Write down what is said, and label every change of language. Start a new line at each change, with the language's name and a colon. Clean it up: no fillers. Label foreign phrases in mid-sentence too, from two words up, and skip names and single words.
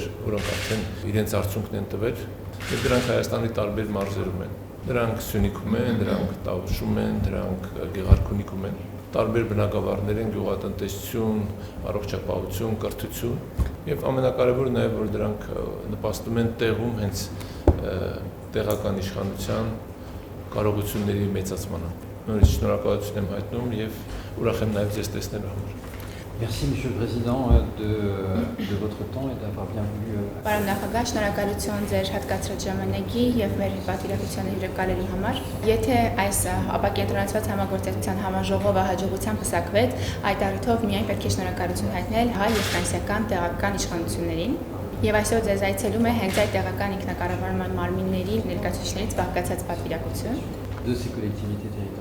Armenian: որոնք արդեն իրենց արդյունքն են տվել եւ դրանք Հայաստանի տարբեր մարզերում են։ Դրանք Սյունիքում են, դրանք Տավուշում են, դրանք Գեղարքունիքում են։ Տարբեր բնակավարներ են, գյուղատնտեսություն, առողջապահություն, կրթություն եւ ամենակարևորը նաեւ որ դրանք նպաստում են տեղում հենց տեղական իշխանության կարողությունների մեծացմանը։ Նորից շնորհակալություն եմ հայտնում եւ ուրախ եմ նաեւ ձեզ տեսնելու համար։
French: Merci, Monsieur le Président, de votre temps et d'avoir bien voulu.
Armenian: Պարոն նախագահ, շնորհակալություն ձեր հատկացրած ժամանակի եւ մեր պատվիրակության հյուրընկալելու համար։ Եթե այս ապակենտրոնացված համագործակցության համաժողովը հաջողությամբ հսակվեց, այդ առիթով միայն պետք է շնորհակալություն հայտնել հայ եւ ֆրանսիական տեղական իշխանություններին։ Եվ այսօր ձեզ այցելում է հենց այդ տեղական ինքնակառավարման մարմինների ներկայացուցիչներից բաղկացած պատվիրակություն։
French: De ces collectivités